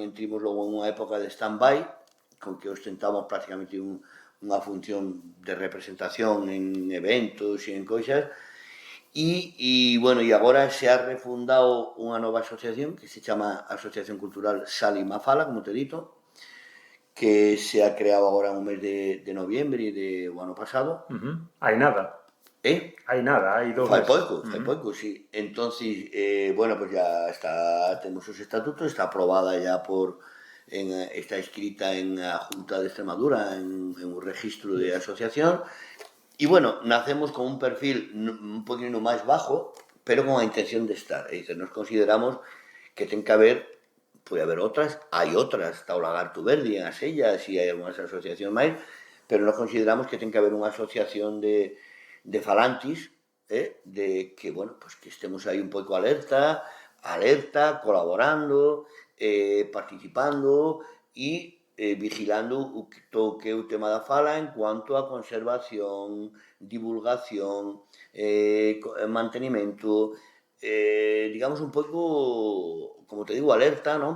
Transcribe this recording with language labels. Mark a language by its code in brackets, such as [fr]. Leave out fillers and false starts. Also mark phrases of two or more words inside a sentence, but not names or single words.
[fax] entramos logo en unha época de stand-by, con que ostentamos prácticamente unha función de representación en eventos e en cousas, e, bueno, e agora se ha refundado unha nova asociación que se chama Asociación Cultural Xálima a Fala, como te he dito, que se ha creado agora no mes de noviembre do ano pasado. Hai nada. Hai nada, hai 2 Fai meses. pouco, sí. Entonces, bueno, pues ya está, temos os estatutos, está aprobada ya está escrita en a Junta de Extremadura, en un registro de asociación, y bueno, nacemos con un perfil un poquito máis bajo, pero con a intención de estar. É dicir, nos consideramos que ten que haber, pode haber outras, hai outras, está o Lagarto Verde en Asellas e hai algunhas asociacións máis, pero nos consideramos que ten que haber unha asociación de falantis, de que, bueno, pues que estemos aí un pouco alerta, colaborando, participando e vigilando todo o que é o tema da fala en cuanto a conservación, divulgación, mantenimento, digamos un pouco, como te digo, alerta, non?